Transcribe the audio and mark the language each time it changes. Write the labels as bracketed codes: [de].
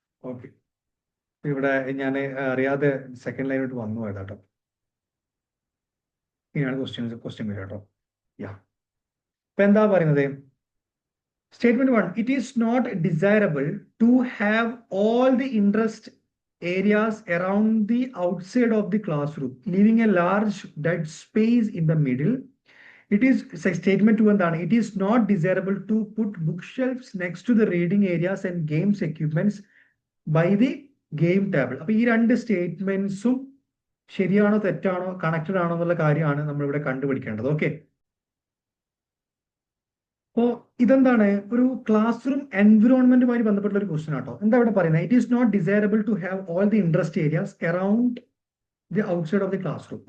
[ml] Okay, ഇവിടെ ഞാൻ അറിയാതെ സെക്കൻഡ് ലൈനോട്ട് വന്നു പോയതാട്ടോ. ഇനിയാണ് ക്വസ്റ്റ്യൻ വരിക കേട്ടോ. ഇപ്പൊ എന്താ പറയുന്നത്, statement 1, [en] it is not desirable to have all the interest areas around the outside of the classroom, leaving a large dead space in the middle. It is statement 2 [ml] എന്താണ്, [en] it is not desirable to put bookshelves next to the reading areas and games equipments by the game table. [ml] അപ്പൊ ഈ രണ്ട് സ്റ്റേറ്റ്മെന്റ്സും ശരിയാണോ തെറ്റാണോ connected ആണോ എന്നുള്ള കാര്യമാണ് നമ്മൾ ഇവിടെ കണ്ടുപിടിക്കേണ്ടത്. ഓക്കെ, അപ്പോ ഇതെന്താണ്, ഒരു ക്ലാസ് റൂം എൻവിറോൺമെന്റുമായി ബന്ധപ്പെട്ട ഒരു ക്വസ്റ്റ്യൻ ആട്ടോ. എന്താ ഇവിടെ പറയുന്നത്, [en] It is not desirable to have all the interest areas around the outside of the classroom.